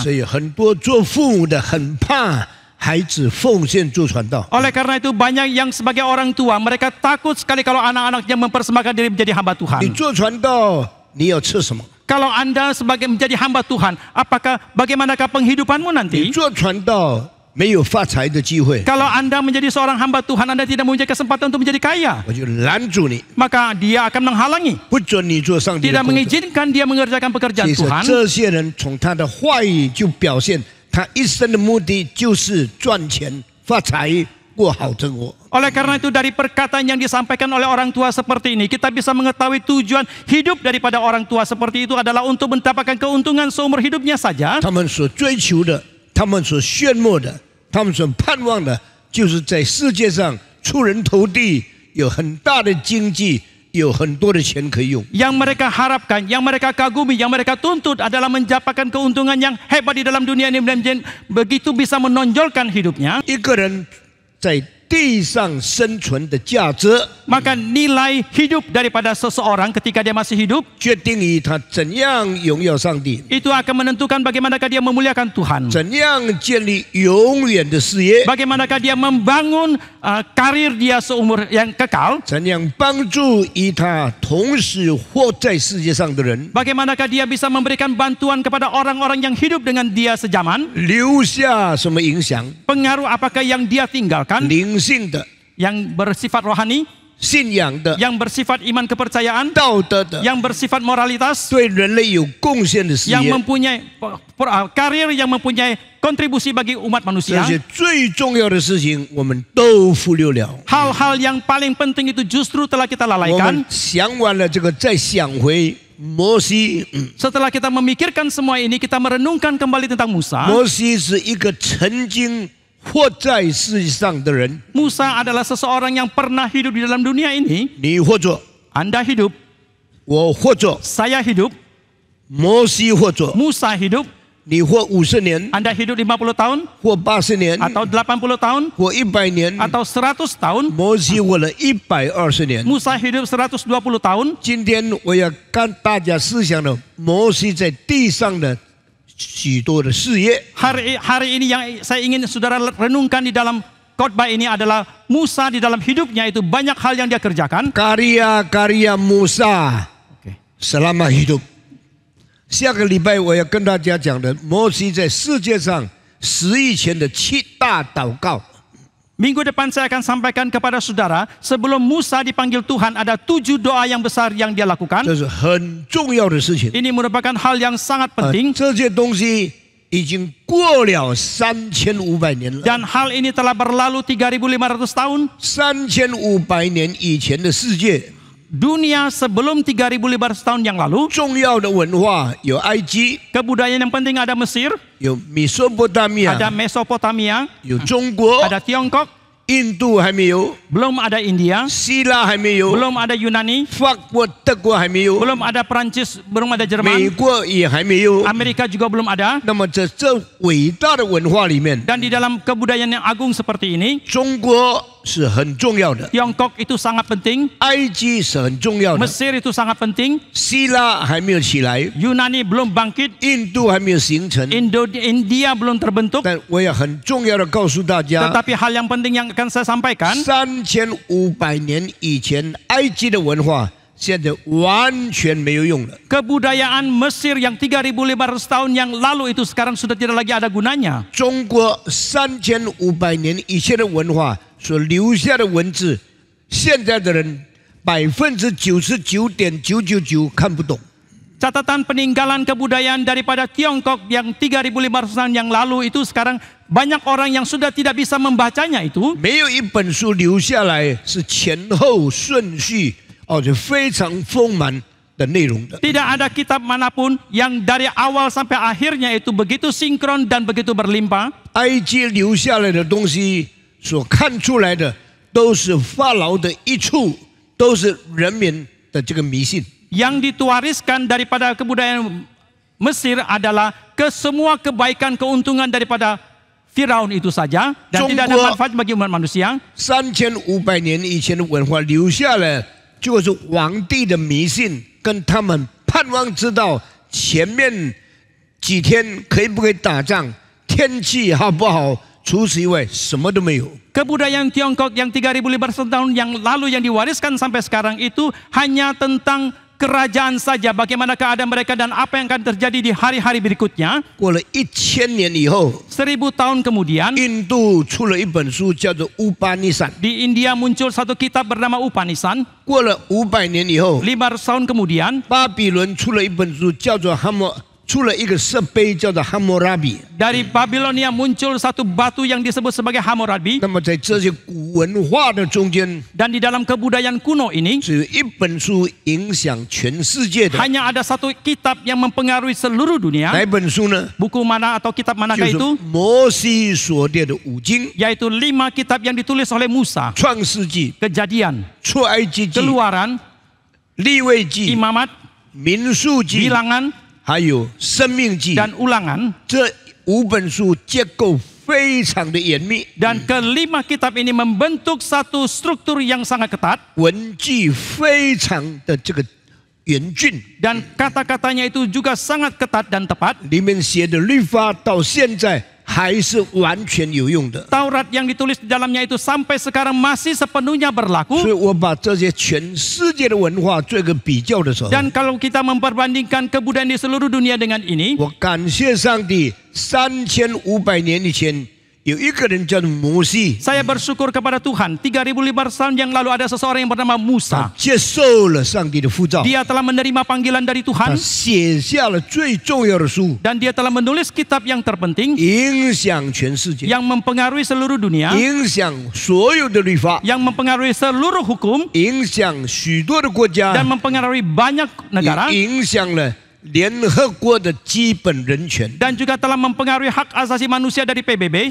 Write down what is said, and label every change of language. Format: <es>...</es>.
<zh>所以很多做父母的很怕孩子奉献做传道。</zh> <id>Oleh karena itu banyak yang sebagai orang tua mereka takut sekali kalau anak-anaknya mempersembahkan diri menjadi hamba</id> <zh>你</zh> <id>Tuhan.</id> <zh>做传道，你要吃什么？</zh> <id>Kalau Anda sebagai menjadi hamba Tuhan, apakah bagaimanakah penghidupanmu</id> <zh>你</zh> <id>nanti?</id> <zh>做传道没有发财的机会，</zh> <id>Kalau Anda menjadi seorang hamba Tuhan, Anda tidak mempunyai kesempatan untuk menjadi kaya,</id> <zh>我就拦住你，</zh> <id>maka dia akan menghalangi,</id> <zh>不准你做上帝的</zh> <id>tidak</id> <zh>工作。</zh> <id>mengizinkan dia mengerjakan pekerjaan</id> <zh>其实</zh> <id>Tuhan.</id> <zh>这些人从他的话语就表现，他一生的目的就是赚钱、发财、过好生活。</zh> <id>Oleh karena itu dari perkataan yang disampaikan oleh orang tua seperti ini, kita bisa mengetahui tujuan hidup daripada orang tua seperti itu adalah untuk mendapatkan keuntungan seumur hidupnya saja.</id> <zh>他们所追求的，他们所炫目的，他们所盼望的，就是在世界上出人头地，有很大的经济，有很多的钱可以用。</zh> <id>Yang mereka harapkan, yang mereka kagumi, yang mereka tuntut adalah mendapatkan keuntungan yang hebat di dalam dunia ini dan begitu bisa menonjolkan hidupnya.</id> <zh>一个人在地上生存的价值，</zh> <id>Maka nilai hidup daripada seseorang ketika dia masih hidup</id> <zh>决定于他怎样荣耀上帝，</zh> <id>itu akan menentukan bagaimanakah dia memuliakan Tuhan,</id> <zh>怎样建立永远的事业，</zh> <id>bagaimanakah dia membangun karir dia seumur yang kekal,</id> <zh>怎样帮助与他同时活在世界上的人，</zh> <id>bagaimanakah dia bisa memberikan bantuan kepada orang-orang yang hidup dengan dia sejaman,</id> <zh>留下什么影响？</zh> <id>pengaruh apakah yang dia tinggalkan,</id> <zh>灵性的、</zh> <id>yang bersifat rohani,</id> <zh>信仰的、</zh> <id>yang bersifat iman kepercayaan,</id> <zh>道德的，</zh> <id>yang bersifat moralitas,</id> <zh>对人类有贡献的事</zh> <id>yang</id> <zh>业，</zh> <id>mempunyai karir yang mempunyai kontribusi bagi umat</id> <zh>这</zh> <id>manusia.</id> <zh>些最重要的事情我们都忽略了。</zh> <id>Hal-hal yang paling penting itu justru telah kita</id> <zh>我</zh> <id>lalaikan.</id> <zh>们想完了这个，再想回摩西。</zh> <id>Setelah kita memikirkan semua ini, kita merenungkan kembali tentang Musa.</id> <zh>摩西是一个曾经活在世界上的人，</zh> <id>Musa adalah seseorang yang pernah hidup di dalam dunia ini.</id> <zh>你活着，</zh> <id>Anda hidup,</id> <zh>我活着，</zh> <id>saya hidup,</id> <zh>摩西活着，</zh> <id>Musa hidup,</id> <zh>你活50年，</zh> <id>Anda hidup 50 tahun,</id> <zh>活80年，</zh> <id>atau 80 tahun,</id> <zh>活100年，</zh> <id>atau 100 tahun.</id> <zh>摩西活了120年。</zh> <id>Musa hidup 120 tahun.</id> <zh>今天我要跟大家思想的摩西在地上的许多的事业，</zh> <id>Hari ini yang saya ingin saudara renungkan di dalam khotbah ini adalah Musa di dalam hidupnya itu banyak hal yang dia kerjakan. karya Musa selama hidup。</id> <zh>下个礼拜我要跟大家讲的，摩西在世界上10亿前的7大祷告。</zh> <id>Minggu depan saya akan sampaikan kepada saudara, sebelum Musa dipanggil Tuhan ada 7 doa yang besar yang dia lakukan.</id> <zh>这是很重要的事情。</zh> <id>Ini merupakan hal yang sangat penting</id> <zh>这些东西已经过了3500年了。</zh> <id>dan hal ini telah berlalu 3.500 tahun.</id> <zh>3500年以前的世界，</zh> <id>Dunia sebelum 3.500 tahun yang lalu,</id> <zh>重要的文化有埃及，</zh> <id>kebudayaan yang penting ada Mesir,</id> <zh>有米索不达米</zh> <id>ada Mesopotamia,</id> <zh>有中国，</zh> <id>ada Tiongkok,</id> <zh>印度还没有，</zh> <id>belum ada India,</id> <zh>希腊还没有，</zh> <id>belum ada Yunani,</id> <zh>法国、德国还没有，</zh> <id>belum ada Perancis, belum ada</id> <zh>美</zh> <id>Jerman,</id> <zh>国也还没有。</zh> <id>Amerika juga belum ada.</id> <zh>那么这伟大的文化里面，</zh> <id>Dan di dalam kebudayaan yang agung seperti ini,</id> <zh>中国是很重要的，</zh> <id>Tiongkok itu sangat penting,</id> <zh>埃及是很重要的，</zh> <id>Mesir itu sangat penting,</id> <zh>希腊还没有起来，</zh> <id>Yunani belum bangkit,</id> <zh>印度还没有形成。</zh> <id>India belum terbentuk.</id> <zh>但我也很重要的告诉大家，</zh> <id>Tetapi hal yang penting yang akan saya sampaikan,</id> <zh>3500年以前埃及的文化，现在完全没有用了。</zh> <id>kebudayaan Mesir yang 3.500 tahun yang lalu itu sekarang sudah tidak lagi ada gunanya.</id> <zh>中国3500年以前的文化所留下的文字，现在的人99.999%看不懂。</zh> <id>Catatan peninggalan kebudayaan daripada Tiongkok yang 3.500 tahun yang lalu itu sekarang banyak orang yang sudah tidak bisa membacanya itu.</id> <zh>没有一本书留下来是前后顺序，就非常丰满的内容的。</zh> <id>Tidak ada kitab manapun yang dari awal sampai akhirnya itu begitu sinkron dan begitu berlimpah.</id> <zh>埃及留下来的东西所看出来的，都是法老的一处，都是人民的这个迷信。</zh> <id>Yang dituariskan daripada kebudayaan Mesir adalah semua kebaikan keuntungan daripada Firaun itu saja dan tidak ada manfaat bagi umat manusia.</id> <zh>3500年以前的文化留下了，就是皇帝的迷信，跟他们盼望知道前面几天可以不可以打仗，天气好不好。除此以外，什么都没有。</zh> <id>Kebudayaan Tiongkok yang 3500 tahun yang lalu yang diwariskan sampai sekarang itu hanya tentang kerajaan saja, bagaimana keadaan mereka dan apa yang akan terjadi di hari-hari berikutnya.</id> <zh>过了1000年以后，</zh> <id>1000 tahun kemudian</id> <zh>印度出了一本书，叫做《乌巴尼散》。</zh> <id>di India muncul satu kitab bernama Upanishad.</id> <zh>过了500年以后，</zh> <id>500 tahun kemudian</id> <zh>巴比伦出了一本书，叫做出了一个石碑，叫做哈谟拉比。</zh> <id>dari Babilonia muncul satu batu yang disebut sebagai Hammurabi.</id> <zh>那么在这些古文化的中间，</zh> <id>Dan di dalam kebudayaan kuno ini</id> <zh>只有一本书影响全世界的。</zh> <id>hanya ada satu kitab yang mempengaruhi seluruh dunia.</id> <zh>哪一本书呢？</zh> <id>Buku mana atau kitab</id> <zh>就</zh> <id>manakah</id> <zh>是</zh> <id>itu?</id> <zh>摩西所列的五经：</zh> <id>Yaitu 5 kitab yang ditulis oleh Musa.</id> <zh>创世纪、</zh> <id>Kejadian,</id> <zh>出埃及记、</zh> <id>Keluaran,</id> <zh>利未记、</zh> <id>Imamat,</id> <zh>民数记，</zh> <id>Bilangan,</id> <zh>还有生命记。</zh> <id>dan Ulangan.</id> <zh>这5本书结构非常的严密，</zh> <id>Dan kelima kitab ini membentuk satu struktur yang sangat ketat.</id> <zh>文句非常的这个严峻，</zh> <id>Dan kata-katanya itu juga sangat ketat dan tepat.</id> <zh>里面写的律法到现在还是完全有用的。</zh> <id>Taurat yang ditulis di dalamnya itu sampai sekarang masih sepenuhnya</id> <zh>所</zh> <id>berlaku.</id> <zh>以我把这些全世界的文化做一个比较的时候，</zh> <id>Dan kalau kita memperbandingkan kebudayaan di seluruh dunia dengan ini,</id> <zh>我感谢上帝，3500年以前有一个人叫做摩西，</zh> <id>saya bersyukur kepada Tuhan. 3500 tahun yang lalu ada seseorang yang bernama</id> <zh>他</zh> <id>Musa.</id> <zh>接受了上帝的呼召，</zh> <id>Dia telah menerima panggilan dari</id> <zh>他</zh> <id>Tuhan</id> <zh>写下了最重要的书，</zh> <id>dan dia telah menulis kitab yang terpenting</id> <zh>影响全世界，</zh> <id>yang mempengaruhi seluruh dunia,</id> <zh>影响所有的律法，</zh> <id>yang mempengaruhi seluruh hukum</id> <zh>影响许多的国家</zh> <id>dan， mempengaruhi banyak negara</id> <zh>也影响了联合国的基本人权。</zh> <id>dan juga telah mempengaruhi hak asasi manusia dari PBB.</id>